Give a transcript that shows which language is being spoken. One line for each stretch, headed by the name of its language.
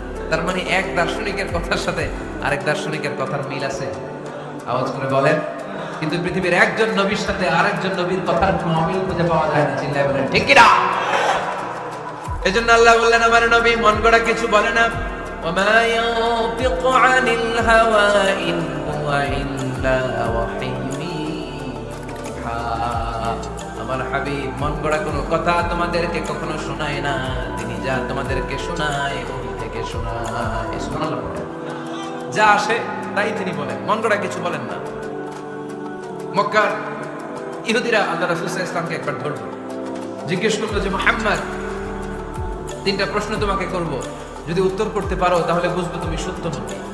Bangla: তার মানে এক দার্শনিকের কথার সাথে আরেক দার্শনিকের কথার মিল আছে, আওয়াজ করে বলেন। কিন্তু পৃথিবীর একজন নবীর সাথে আরেকজন নবীর কথার কোনো অমিল খুঁজে পাওয়া যায় না, চিল্লায় বলেন ঠিক কি না? এজন্য আল্লাহ বললেন আমার নবী মন গড়া কিছু বলে না।
Arabic: وما ينطق عن الهوى إن هو إلا وحي يوحى।
Bangla: আমার হাবিব মন গড়া কোনো কথা তোমাদেরকে কখনো শোনায় না, তিনি যা তোমাদেরকে শোনায় ওহী থেকে শোনায়। সুবহানাল্লাহ। যা আসে তাই তিনি বলেন, মন গড়া কিছু বলেন না। মক্কার ইহুদিরা আল্লাহ রাসূল সাল্লাল্লাহু আলাইহি ওয়াসাল্লামকে একবার ধরল, জিজ্ঞেস করলো যে মুহাম্মদ, 3টা প্রশ্ন তোমাকে করব, যদি উত্তর করতে পারো তাহলে বুঝবো তুমি সত্য নবী।